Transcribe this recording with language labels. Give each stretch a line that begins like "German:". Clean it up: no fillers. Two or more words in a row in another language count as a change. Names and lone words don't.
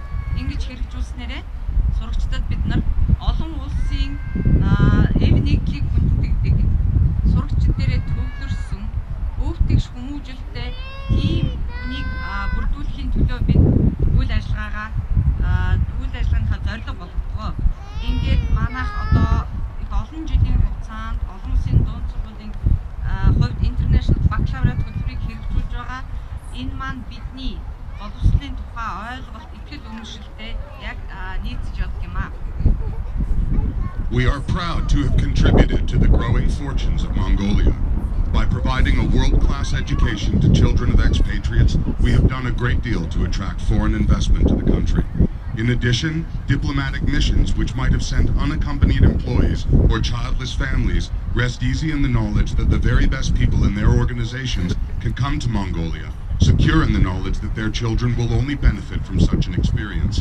Mongolian: Ингэж хэрэгжүүлснээрээ сурагчдад бид нар олон улсын эв нийтлийг хүндэтгдэг, сурагчдээрээ төвлөрсөн өвтгш хүмүүжлтэй тийм хүнийг бүрдүүлэхийн төлөө бид үйл ажиллагаагаа зорилго болгодог. Ингээд манайх одоо их олон жилийн хугацаанд олон улсын дунд сургуулийн хувьд International Baccalaureate хөтөлбөрийг хэрэгжүүлж байгаа. Энэ маань бидний боловсролын тухай ойлголт итгэл үнэмшилтэй яг нийцэж явдаг юм аа.
English: We are proud to have contributed to the growing fortunes of Mongolia. By providing a world-class education to children of expatriates, we have done a great deal to attract foreign investment to the country. In addition, diplomatic missions which might have sent unaccompanied employees or childless families rest easy in the knowledge that the very best people in their organizations can come to Mongolia, secure in the knowledge that their children will only benefit from such an experience.